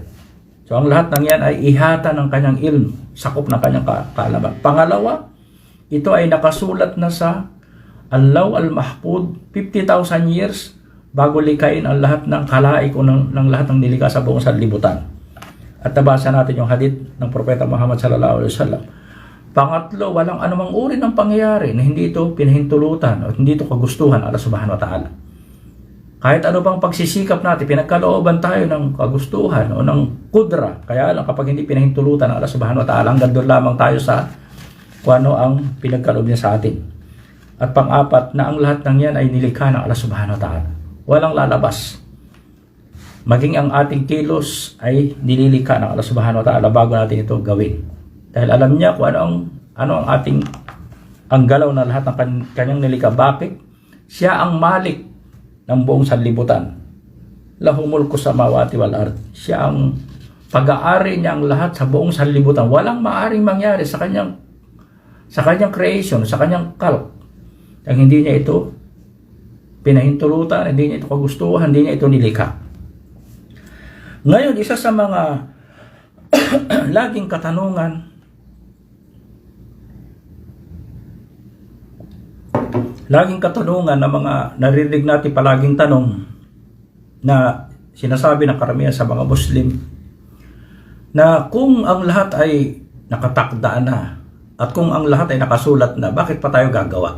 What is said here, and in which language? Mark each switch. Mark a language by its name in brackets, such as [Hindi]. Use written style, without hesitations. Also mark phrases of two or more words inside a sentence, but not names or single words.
[Filipino] So ang lahat ng yan ay ihata ng kanyang ilm, sakop ng kanyang kaalaman. Pangalawa, ito ay nakasulat na sa Al-Law Al-Mahfud 50,000 years bago likain ang lahat ng kalaik o ng lahat ng nilikha sa buong sanlibutan. At nabasa natin yung hadith ng Propeta Muhammad [Arabic] صلى الله عليه وسلم. [Filipino] Pangatlo, walang anumang uri ng pangyayari na hindi ito pinahintulutan o hindi ito kagustuhan Allah [Arabic] سبحانه وتعالى. [Filipino] Kahit ano bang pagsisikap natin, pinagkalooban tayo ng kagustuhan o ng kudra. Kaya lang kapag hindi pinahintulutan Allah [Arabic] سبحانه وتعالى, [Filipino] hanggang doon lamang tayo sa kung ano ang pinagkaloob niya sa atin. At pang-apat, na ang lahat ng yan ay nilikha ng Allah [Arabic] سبحانه وتعالى. [Filipino] Walang lalabas. Maging ang ating kilos ay nililikha ng Allah [Arabic] سبحانه وتعالى [Filipino] bago natin ito gawin. Dahil alam niya kung ano ang ating ang galaw na lahat ng kanyang nilikha. Bakit? Siya ang malik ng buong sanlibutan. [Arabic] له ملك السماوات والأرض. [Filipino] Siya ang pag-aari niya ang lahat sa buong sanlibutan. Walang maaring mangyari sa kanyang creation, sa kanyang kalp. Ang hindi niya ito pinahintulutan, hindi niya ito kagustuhan, hindi niya ito nilikha. Ngayon, isa sa mga laging katanungan na mga naririnig natin palaging tanong na sinasabi ng karamihan sa mga Muslim na kung ang lahat ay nakatakda na at kung ang lahat ay nakasulat na, bakit pa tayo gagawa?